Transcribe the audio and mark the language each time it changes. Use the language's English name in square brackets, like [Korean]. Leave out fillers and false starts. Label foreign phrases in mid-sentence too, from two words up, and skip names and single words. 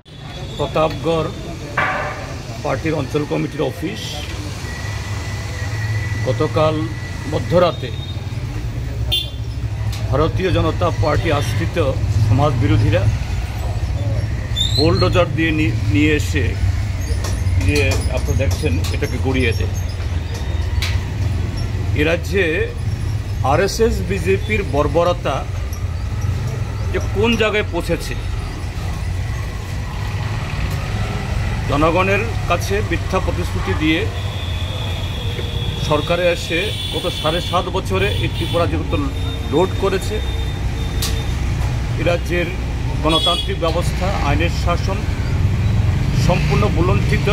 [Bangla] প্রতাপগড় পার্টি অঞ্চল কমিটির অফিস গতকাল মধ্যরাতে ভারতীয় জনতা পার্টি আশ্রিত সমাজ বিরোধীরা বুলডোজার দিয়ে নিয়ে এসে যে আপনারা देखছেন এটাকে গড়িয়ে দেয়। এ রাজ্যে আরএসএস বিজেপির বর্বরতা যে কোন জায়গায় পৌঁছেছে, জনগণের কাছে মিথ্যা প্রতিশ্রুতি দিয়ে সরকারে এসে গত 7.5 বছরে এই ত্রিপুরা যেহেতু লোড করেছে, এ রাজ্যের গণতান্ত্রিক ব্যবস্থা আইনের শাসন সম্পূর্ণ বুলণ্ঠিত।